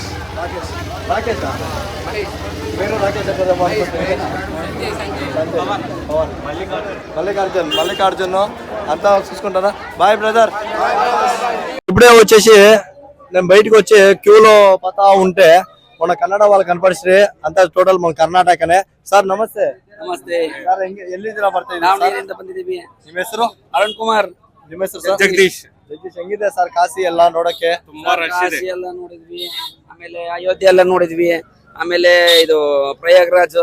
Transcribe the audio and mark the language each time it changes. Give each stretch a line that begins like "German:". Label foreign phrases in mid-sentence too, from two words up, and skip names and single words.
Telugu: రాకేషా? పేరు రాకేష్ కదా? మల్లికార్జున్ అంతా చూసుకుంటారా?
English: bye brother.
Telugu: ఇప్పుడే వచ్చేసి నేను బయటకు వచ్చి క్యూలో పోతా ఉంటే మన కన్నడ వాళ్ళు కనపడిస్తే అంతా ಟೋಟಲ್ మన ಕರ್ನಾಟಕನೇ.
Kannada: ಸರ್ ನಮಸ್ತೆ. ನಮಸ್ತೆ ಸರ್ ಎಲ್ಲಿದ್ದೀರಾ? ಬರ್ತಾ ನಾವು ಇದ್ದೀರಾ? ನೀರಿಂದ ಬಂದಿದ್ದೀವಿ. ನಿಮ್ಮ ಹೆಸರು? ಅರುಣ್ ಕುಮಾರ್. ನಿಮ್ಮ ಹೆಸರು ಸರ್? ಜಗದೀಶ್. ಜಗದೀಶ್. ಹೆಂಗಿದೆ ಸರ್ ಕಾಶಿ ಎಲ್ಲ ನೋಡಕ್ಕೆ? ತುಂಬಾ ರಶ್ ಇದೆ. ಕಾಶಿ ಎಲ್ಲ ನೋಡಿದ್ವಿ, ಆಮೇಲೆ ಅಯೋಧ್ಯೆ ಎಲ್ಲ ನೋಡಿದ್ವಿ, ಆಮೇಲೆ ಇದು ಪ್ರಯಾಗ್ರಾಜ್,